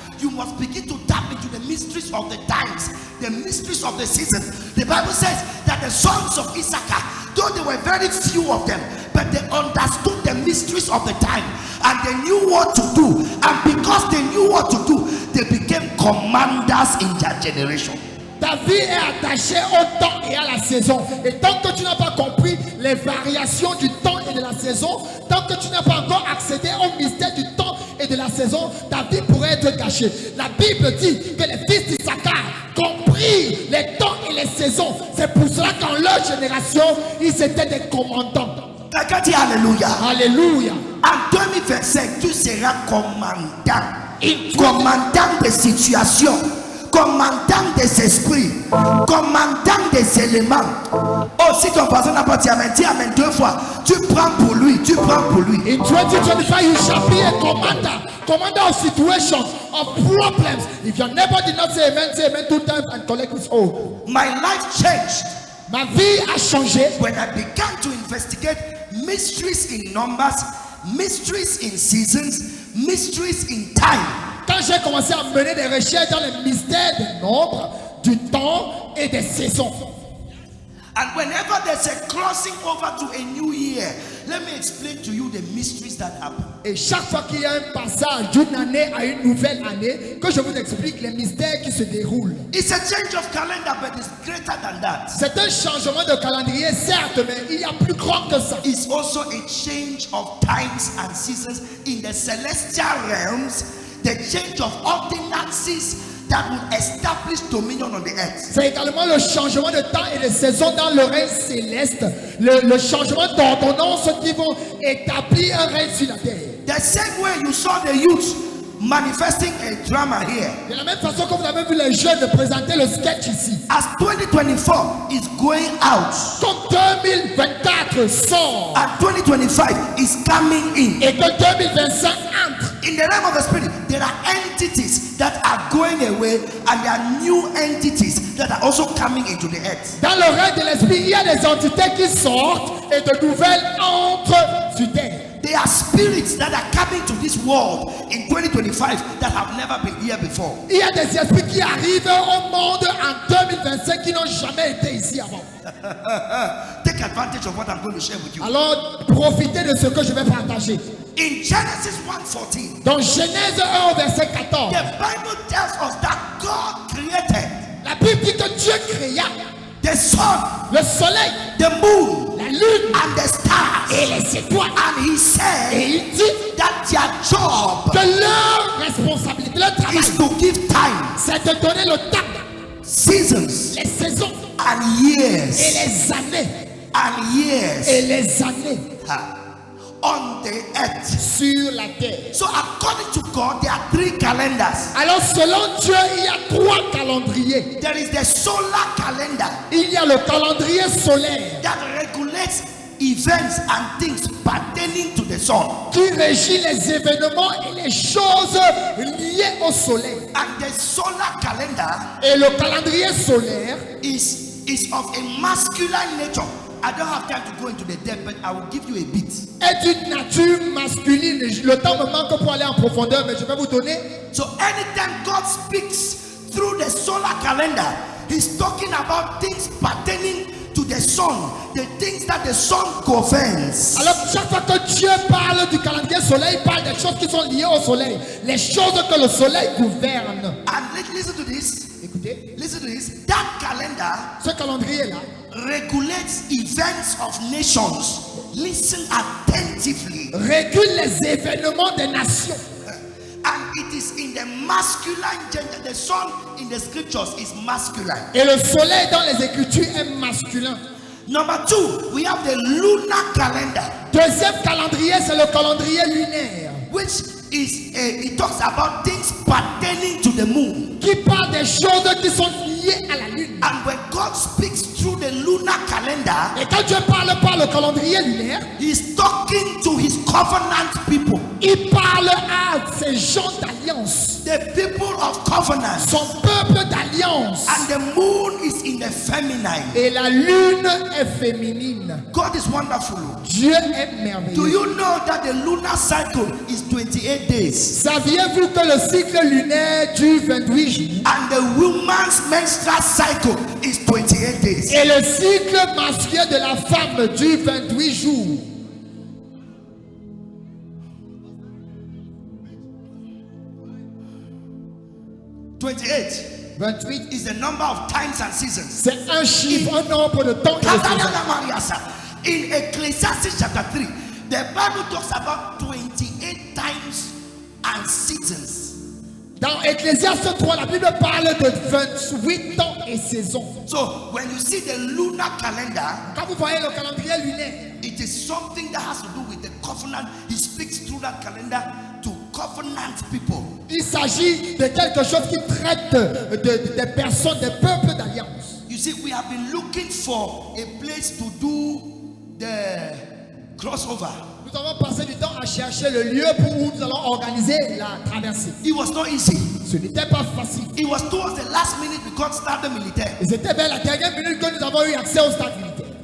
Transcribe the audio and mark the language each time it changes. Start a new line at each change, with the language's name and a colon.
English: You must begin to tap into the mysteries of the times, the mysteries of the seasons. The Bible says that the sons of Issachar, though there were very few of them, but they understood the mysteries of the time, and they knew what to do. And because they knew what to do, they became commanders in their generation.
French: Ta vie est attachée au temps et à la saison. Et tant que tu n'as pas compris les variations du temps et de la saison, tant que tu n'as pas encore accédé au mystère du temps et de la saison, ta vie pourrait être gâchée. La Bible dit que les fils d'Issachar comprirent les temps et les saisons. C'est pour cela qu'en leur génération, ils étaient des commandants. Quelqu'un dit Alléluia. Alléluia. En 2025, tu seras commandant. Commandant des situations, commandant des esprits, commandant des éléments. Oh, si ton voisin n'a pas dit amen, dis amen 2 fois. Tu prends pour lui, tu prends pour lui.
English: In 2025, you shall be a commander of situations, of problems. If your neighbor did not say amen 2 times and collect his own. My life changed
French: Ma vie a changé
English: when I began to investigate mysteries in numbers, mysteries in seasons, mysteries in time.
French: quand j'ai commencé à mener des recherches dans les mystères des nombres, du temps et des saisons.
English: And whenever there's a crossing over to a new year, let me explain to you the mysteries that happen.
French: Et chaque fois qu'il y a un passage d'une année à une nouvelle année, que je vous explique les mystères qui se déroulent.
English: It's a change of calendar, but it's greater than that.
French: C'est un changement de calendrier, certes, mais il y a plus grand que ça.
English: It's also a change of times and seasons in the celestial realms, the change of ordinances that will establish dominion on the earth.
French: C'est également le changement de temps et de saison dans le règne céleste, le changement d'ordonnances qui vont établir un règne sur la terre.
English: The same way you saw the youth manifesting a drama here.
French: De la même façon que vous avez vu les jeunes présenter le sketch ici.
English: As 2024 is going out,
French: Comme 2024 sort
English: and 2025 is coming in.
French: et que 2025 entre.
English: In the realm of the spirit, there are entities that are going away, and there are new entities that are also coming into the earth.
French: Dans le règne de l'esprit, il y a des entités qui sortent et de nouvelles entrent sur terre.
English: There are spirits that are coming to this world in 2025 that have never been here before.
French: Il y a des esprits qui arrivent au monde en 2025 qui n'ont jamais été ici avant.
English: Take advantage of what I'm going to share with you.
French: Alors, profitez de ce que je vais partager.
English: In Genesis 1:14,
French: Dans Genèse 1 au verset 14,
English: the Bible tells us that God created
French: la Bible dit que Dieu créa
English: the sun,
French: le soleil,
English: the moon,
French: la lune
English: and the stars.
French: et les étoiles.
English: And he
French: Et
English: said
French: il dit
English: that their job
French: que leur responsabilité, leur travail,
English: is to give time,
French: c'est de donner le temps,
English: seasons,
French: les saisons
English: and
French: et
English: years,
French: les années.
English: and years
French: Et les années
English: on the earth.
French: sur la terre.
English: So according to God, there are 3 calendars.
French: Alors selon Dieu, il y a 3 calendriers.
English: There is the solar calendar
French: Il y a le calendrier solaire
English: that regulates events and things pertaining to the sun,
French: qui régit les événements et les choses liées au soleil.
English: and the solar calendar
French: Et le calendrier solaire
English: is of a masculine nature. I don't have time to go into the depth, but I will give you a bit.
French: est d'une nature masculine. Le temps me manque pour aller en profondeur, mais je vais vous donner.
English: So anytime God speaks through the solar calendar, he's talking about things pertaining to the sun, the things that the sun governs.
French: Alors chaque fois que Dieu parle du calendrier soleil, il parle des choses qui sont liées au soleil, les choses que le soleil gouverne.
English: And listen to this.
French: Écoutez,
English: Listen to this. That calendar
French: ce calendrier-là
English: regulates events of nations. Listen attentively.
French: régule les événements des nations.
English: And it is in the masculine gender. The sun in the scriptures is masculine.
French: Et le soleil dans les Écritures est masculin.
English: Number 2, we have the lunar calendar,
French: Deuxième calendrier, c'est le calendrier lunaire,
English: which is it talks about things pertaining to the moon.
French: qui parle des choses qui sont liées à la lune.
English: And when God speaks through the lunar calendar,
French: Et quand Dieu parle par le calendrier lunaire,
English: He's talking to His covenant people,
French: il parle à ces gens d'alliance,
English: the people of covenant.
French: son peuple d'alliance.
English: And the moon is in the feminine.
French: Et la lune est féminine.
English: God is wonderful.
French: Dieu est
English: Do
French: merveilleux.
English: you know that the lunar cycle is 28 days?
French: Saviez-vous que le cycle lunaire dure 28 jours
English: And the woman's menstrual cycle is 28 days.
French: et le cycle masculin de la femme dure 28 jours?
English: Twenty-eight
French: 28,
English: is the number of times and seasons.
French: c'est un chiffre, un nombre de temps et de saisons.
English: In Ecclesiastes chapter 3, the Bible talks about 28 times and seasons.
French: Dans Ecclésiaste 3, la Bible parle de 28 temps et saisons.
English: So when you see the lunar calendar,
French: Quand vous voyez le calendrier lunaire,
English: it is something that has to do with the covenant. He speaks through that calendar to covenant people.
French: il s'agit de quelque chose qui traite des personnes, des peuples d'alliance.
English: You see, we have been looking for a place to do the crossover.
French: Nous avons passé du temps à chercher le lieu où nous allons organiser la traversée.
English: It was not easy.
French: Ce n'était pas facile.
English: It was towards the last minute we got started militaire.
French: Et c'était vers la dernière minute que nous avons eu accès au stade militaire.